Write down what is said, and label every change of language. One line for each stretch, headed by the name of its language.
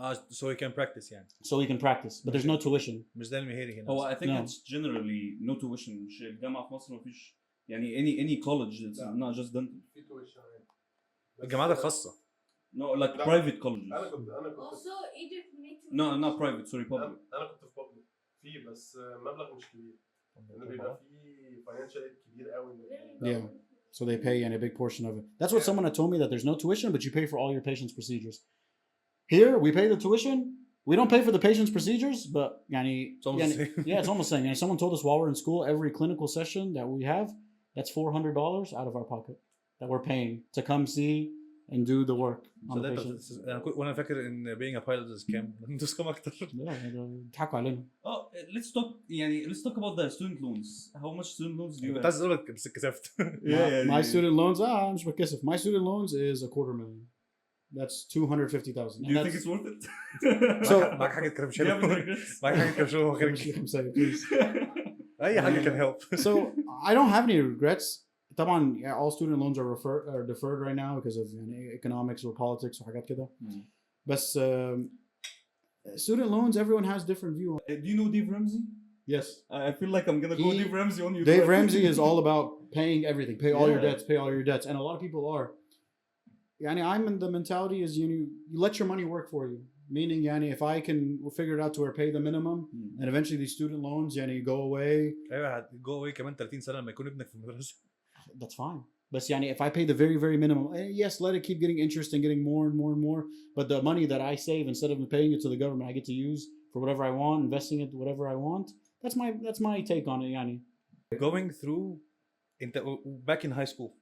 English: So he can practice يعني. So he can practice, but there's no tuition.
Arabic: مش ده المهاري هنا.
English: Oh, I think it's generally no tuition.
Arabic: مش الجامعة في مصر مفيش يعني
English: any college that's not just dental.
Arabic: في tuition. الجامعات الخاصة.
English: No, like private colleges.
Arabic: أنا كنت
English: Also Egypt needs No, not private. Sorry, public.
Arabic: أنا كنت في public. في بس مبلغ مش كبير. إنه بيبقى في financial aid كبير قوي.
English: Yeah. So they pay a big portion of it. That's what someone had told me, that there's no tuition, but you pay for all your patients' procedures. Here, we pay the tuition. We don't pay for the patient's procedures, but يعني, yeah, it's almost saying. Someone told us while we're in school, every clinical session that we have, that's $400 out of our pocket that we're paying to come see and do the work on the patients.
Arabic: وانا فاكر ان
English: being a pilot is
Arabic: كام؟ ندوس كام اكتر؟ بيضحكوا علينا.
English: Let's talk about the student loans. How much student loans do you have?
Arabic: كنت عايز اقول لك بس اتكسفت.
English: My student loans
Arabic: مش بتكسف.
English: My student loans is $250,000. That's 250,000. Do you think it's worth it? So-
Arabic: معاك حاجه كده مش
English: Do you have any
Arabic: حلوه
English: regrets?
Arabic: معاك حاجه كده مش حلوه اي حاجه كان هيلب
English: So I don't have any regrets. طبعا all student loans are deferred right now because of economics or politics or
Arabic: حاجات كده.
English: بس student loans, everyone has different view. Do you know Dave Ramsey? Yes. I feel like I'm gonna go He- Dave Ramsey on you. Dave Ramsey is all about paying everything, pay all your Yeah. debts, pay all your debts, and a lot of people are. Yani, I'm in the mentality is you let your money work for you. Meaning, yani, if I can figure it out to where pay the minimum, and eventually these student loans, yani, go away,
Arabic: ايوه
English: go away
Arabic: كمان 30 سنه لما يكون ابنك في المدرسه
English: that's fine. But yani, if I pay the very, very minimum, yes, let it keep getting interest and getting more and more and more. But the money that I save, instead of paying it to the government, I get to use for whatever I want, investing it whatever I want. That's my take on it, yani. going through انت back in high school